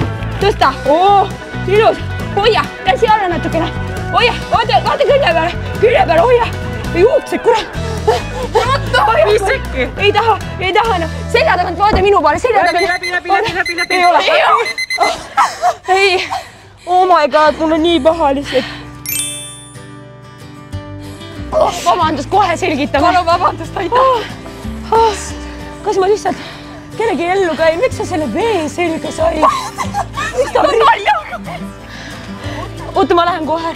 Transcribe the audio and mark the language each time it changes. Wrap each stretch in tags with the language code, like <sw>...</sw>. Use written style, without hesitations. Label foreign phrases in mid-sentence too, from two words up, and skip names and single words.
<et>Tõsta. Ilus. Hoia, käsi alla natukene. Hoia, vaata külje peale, hoia. Juuksed, kurat. Viis sekki. Ei taha enam. Selja tagant vaata minu poole, selja tagant. Läbi. Ei ole. Ei.</et> <en>Oh my god,</en> <et>mul on nii paha lihtsalt. Vabandust, kohe selgitame. Palun vabandust, aitäh. Kas ma lihtsalt kellegi ellu käin? Miks sa selle vee selga sai? Miks ta oli? Oota, ma lähen kohe.</et>